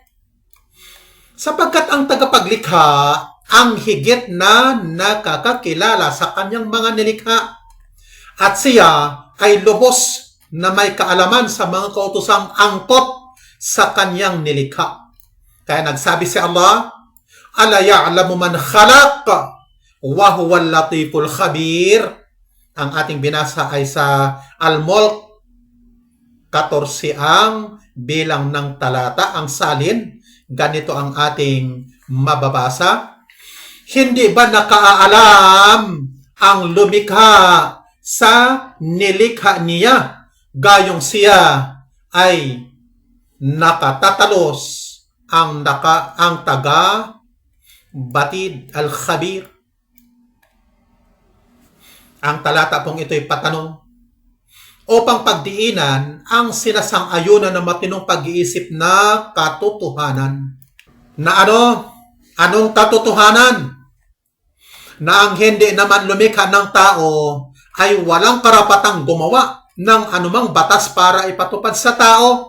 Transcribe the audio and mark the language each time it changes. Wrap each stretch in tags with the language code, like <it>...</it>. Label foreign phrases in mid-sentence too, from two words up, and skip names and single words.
<tl>Sapagkat ang tagapaglikha ang higit na nakakakilala sa kanyang mga nilikha. At siya ay lubos na may kaalaman sa mga kautosang angkop sa kanyang nilikha. Kaya nagsabi si Allah,</tl> <ar>ألا يعلم من خلق وهو اللطيف الخبير.</ar> <tl>Ang ating binasa ay sa Al-Mulk 14 ang bilang ng talata, ang salin. Ganito ang ating mababasa. Hindi ba nakaalam ang lumikha sa nilikha niya, gayong siya ay nakatatalos ang taga batid al-khabir. Ang talata pong ito'y patanong upang pagdiinan ang sinasang-ayunan ng matinong pag-iisip na katotohanan. Na anong katotohanan? Na ang hindi naman lumikha ng tao ay walang karapatang gumawa ng anumang batas para ipatupad sa tao.</tl>